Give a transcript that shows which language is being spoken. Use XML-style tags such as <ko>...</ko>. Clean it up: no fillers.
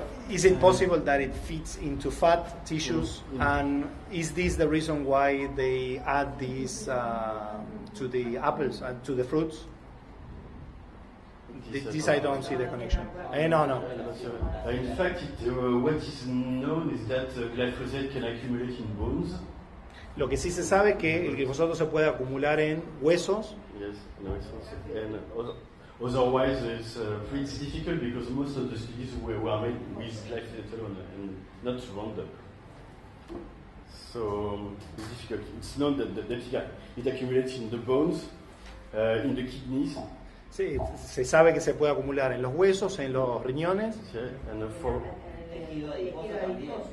<en>Is it possible that it fits into fat tissues? And is this the reason why they add this to the apples and to the fruits? This I don't see the connection. No. In fact, what is known is that glyphosate can accumulate in bones.</en> <es>Lo que sí se sabe es que el glifosato se puede acumular en huesos.</es> <en>Yes, no, and otherwise it's pretty difficult because most of the studies were made with glyphosate alone and not Roundup. So it's difficult. It's known that it accumulates in the bones, in the kidneys.</en> <es>Sí, se sabe que se puede acumular en los huesos, en los riñones,</es> <en>And for</en> <es>Tejido adiposo también.</es>